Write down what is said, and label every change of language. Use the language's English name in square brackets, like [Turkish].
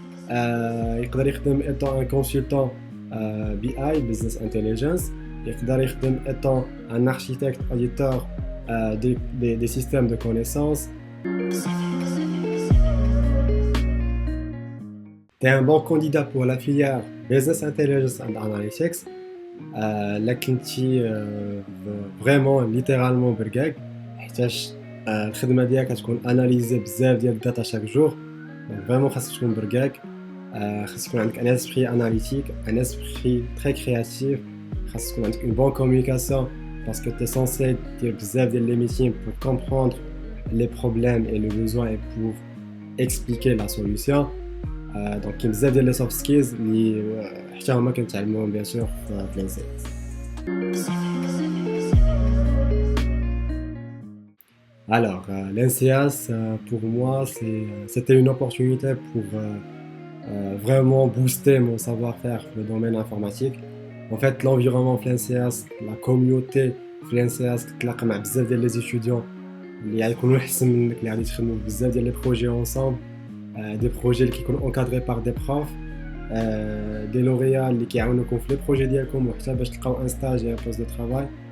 [Arabic] يقدر يخدم [French] étant un consultant BI, Business Intelligence. [Arabic] يقدر يخدم [French] étant un architecte auditeur des systèmes de connaissances. T'es un bon candidat pour la filière Business Intelligence and Analytics. Là [Arabic] كنتي [French] vraiment littéralement [Arabic] برقاق حيتاش الخدمة ديالك كتكون اناليزي بزاف ديال الداتا شاك جور. [French] Vraiment [Arabic] خاصك تكون برقاق, خاصك يكون عندك [French] un esprit analytique, un esprit très créatif, [Arabic] خاصك تكون عندك [French] une bonne communication parce que tu es censé dire [Arabic] بزاف ديال [French] les meetings pour comprendre les problèmes et les besoins et pour expliquer la solution. Donc [Arabic] كاين بزاف ديال [French] les soft skills [Arabic] اللي حتى هما كنتعلموهم [French] bien sûr [Arabic] في l'NCAS. [French] Alors, l'NCAS, pour moi, c'était une opportunité pour vraiment booster mon savoir-faire dans le domaine informatique. En fait, l'environnement de l'NCAS, la communauté de l'NCAS, [Arabic] تلاقى مع بزاف ديال [French] les étudiants [Arabic] اللي غيكونوا احسن منك, اللي غادي تخدموا بزاف ديال [French] les projets ensemble, des projets [Arabic] اللي كيكونوا [French] encadrés par des profs, des lauréats [Arabic] اللي كيعاونوكم في [French] les projets [Arabic] ديالكم وحتى باش تلقاو [French] un stage et un poste de travail.